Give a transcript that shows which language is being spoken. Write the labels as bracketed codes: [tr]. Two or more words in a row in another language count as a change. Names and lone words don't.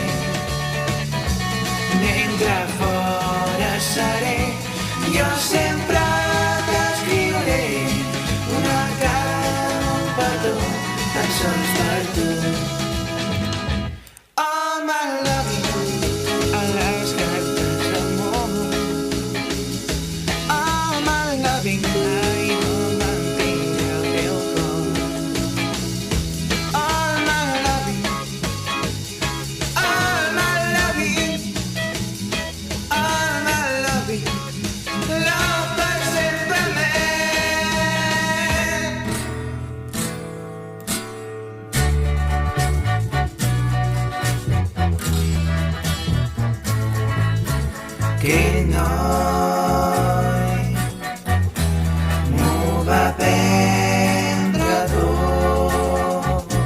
[ca] Mentre fora seré, jo sempre t'escriuré una carta amb un petó tan sols per tu. [en] All my loving [ca] a les cartes d'amor. [en] All my loving [ca] mai no mantindré el teu cor. [en] All my loving, all my loving, all my loving, love [ca] per sempre més. Aquell noi m'ho va prendre tot,